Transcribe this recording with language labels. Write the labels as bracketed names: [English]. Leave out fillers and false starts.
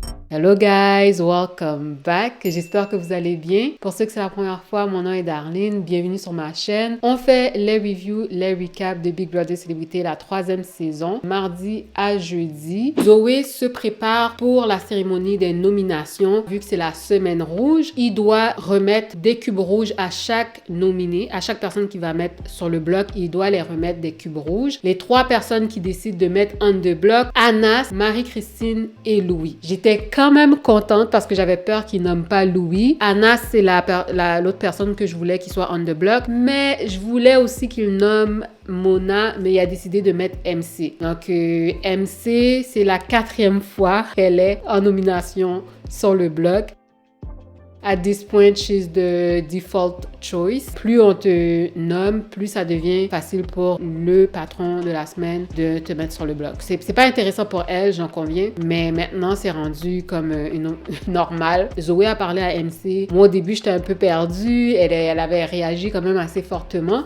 [English] Hello guys, welcome back. [French] J'espère que vous allez bien. Pour ceux que c'est la première fois, mon nom est Darlene. Bienvenue sur ma chaîne. On fait les reviews, les recaps de Big Brother Célébrité, la 3e saison, mardi à jeudi. Zoé se prépare pour la cérémonie des nominations. Vu que c'est la semaine rouge, il doit remettre des cubes rouges à chaque nominé, à chaque personne qui va mettre sur le bloc. Il doit les remettre des cubes rouges. Les 3 personnes qui décident de mettre [English] on the block, [French] Anas, Marie-Christine et Louis. J'étais quand même contente parce que j'avais peur qu'il nomme pas Louis. Anas, c'est l'autre personne que je voulais qu'il soit [English] on the block, [French] mais je voulais aussi qu'il nomme Mona, mais il a décidé de mettre MC. Donc, MC, c'est la 4e fois qu'elle est en nomination sur le bloc. [English] At this point, she's the default choice. [French] Plus on te nomme, plus ça devient facile pour le patron de la semaine de te mettre sur le bloc. C'est pas intéressant pour elle, j'en conviens, mais maintenant, c'est rendu comme normal. Zoé a parlé à MC. Moi, au début, j'étais un peu perdue. Elle avait réagi quand même assez fortement.